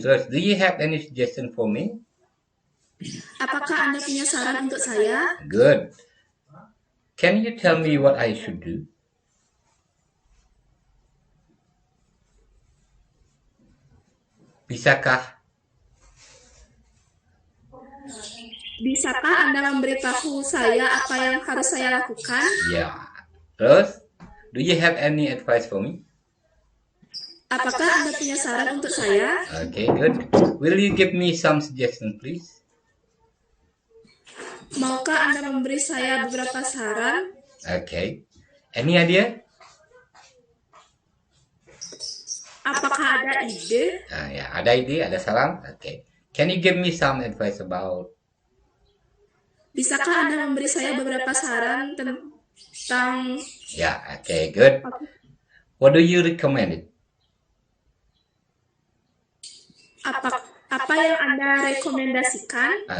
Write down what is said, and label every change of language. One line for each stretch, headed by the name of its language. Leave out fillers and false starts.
English: Terus, do you have any suggestion for me?
Indonesian: Apakah Anda punya saran untuk saya?
English: Good. Can you tell me what I should do?
Indonesian: Bisakah Anda memberitahu saya apa yang harus saya lakukan? Ya.
English: Terus, do you have any advice for me?
Indonesian: Apakah Anda punya saran untuk saya?
English: Okay, good. Will you give me some suggestion, please?
Indonesian: Maukah Anda memberi saya beberapa saran?
English: Okay. Any idea?
Indonesian: Apakah ada ide? Ya, ada ide, ada saran. Okay.
English: Can you give me some advice about?
Indonesian: Bisakah Anda memberi saya beberapa saran tentang...
English: Ya, okay, good. What do you recommend it?
Indonesian: Apa yang Anda rekomendasikan?